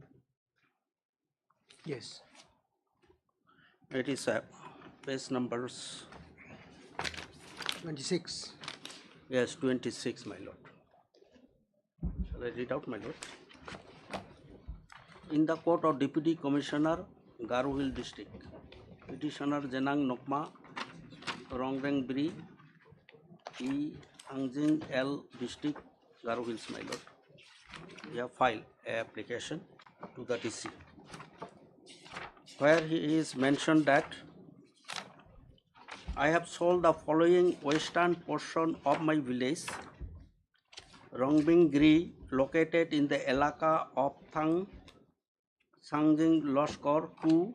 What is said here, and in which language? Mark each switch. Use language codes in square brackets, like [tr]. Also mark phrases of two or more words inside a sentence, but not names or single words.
[en] Yes. It is page numbers. 26. Yes, 26, my lord. Shall I read out, my lord? In the court of Deputy Commissioner, Garo Hill District, Petitioner Jenang Nokma, Rongreng Bri, E. Angjing L District, Garo Hills, my lord. We have filed an application to the DC, where he is mentioned that I have sold the following western portion of my village, Rongbing located in the Elaka of Sangjing Loskor to